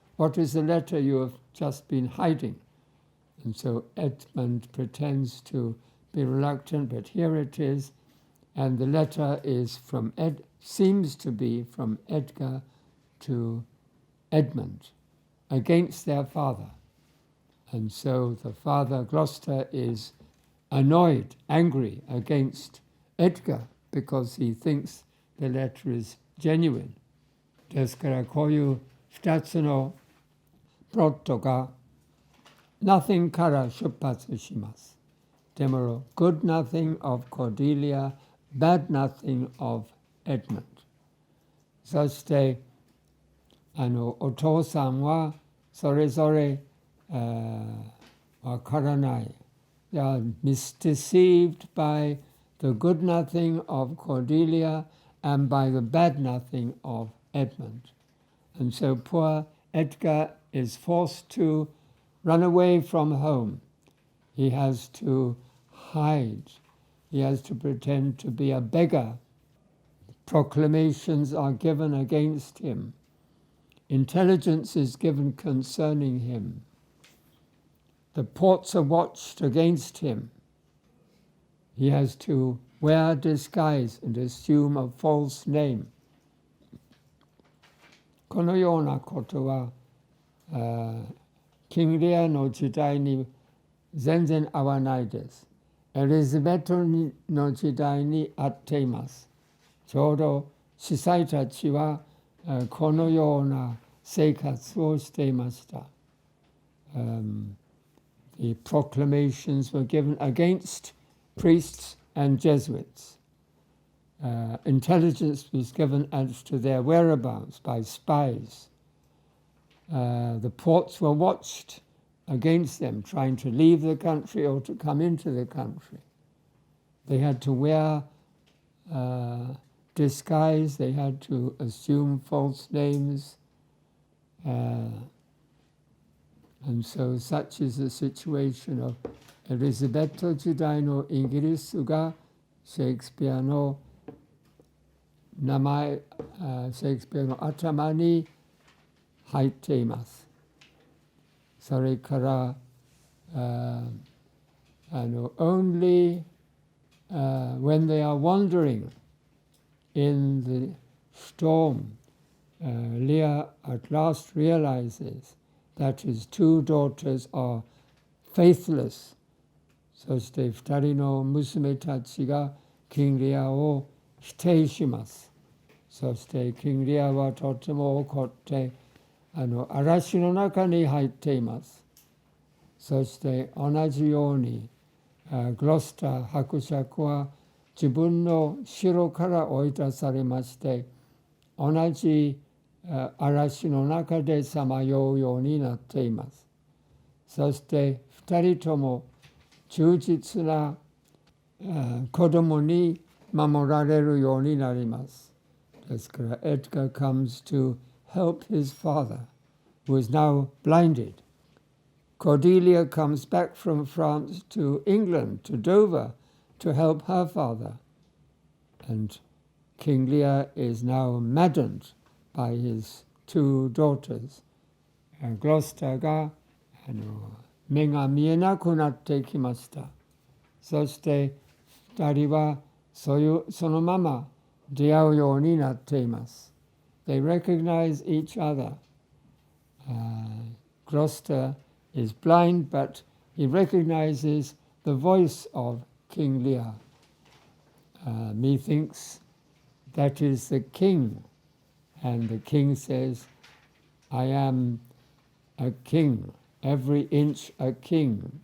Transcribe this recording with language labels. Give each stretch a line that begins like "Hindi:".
English: What is the letter you have just been hiding? And so Edmund pretends to be reluctant, but here it is, and the letter is seems to be from Edgar to Edmund against their father. And so the father, Gloucester, is annoyed, angry against Edgar because he thinks the letter is genuine.
Japanese: ですからこういう2つのプロットが nothing から出発します。でも
English: good nothing of Cordelia, bad nothing of Edmund.
Japanese: そしてお父さんはそれぞれわからない。
English: They are deceived by the good nothing of Cordelia and by the bad nothing of Edmund. And so poor Edgar is forced to run away from home. He has to hide. He has to pretend to be a beggar. Proclamations are given against him. Intelligence is given concerning him. The ports are watched against him. He has to wear disguise and assume a false name.
Japanese: このようなことは、キングレアの時代に全然合わないです。エリザベトの時代に合っています。ちょうど司祭たちはこのような生活をしていました。
English: The proclamations were given against priests and Jesuits. Intelligence was given as to their whereabouts by spies. The ports were watched against them, trying to leave the country or to come into the country. They had to wear disguise, they had to assume false names. And so such is the situation of
Japanese: エリザベット時代のイギリスがシェイクスピアの名前、シェイクスピアの頭に入っています。それから、
English: only when they are wandering in the storm, Lear at last realizes that his two daughters are faithless.
Japanese: そして二人の娘たちがキングレアを否定します。そしてキングレアはとても怒って嵐の中に入っています。そして同じようにグロスター伯爵は自分の城から追い出されまして同じ嵐の中でさまようようになっています。そして二人とも忠実な子供に守られるようになります。ですから、
English: Edgar comes to help his father, who is now blinded. Cordelia comes back from France to England, to Dover, to help her father. And King Lear is now maddened by his two daughters.
Japanese: Gloucester が目が見えなくなってきました。そして二人はそのまま出会うようになっています。
English: They recognize each other. Gloucester is blind, but he recognizes the voice of King Lear. Methinks that is the king. And the king says, I am a king, every inch a king.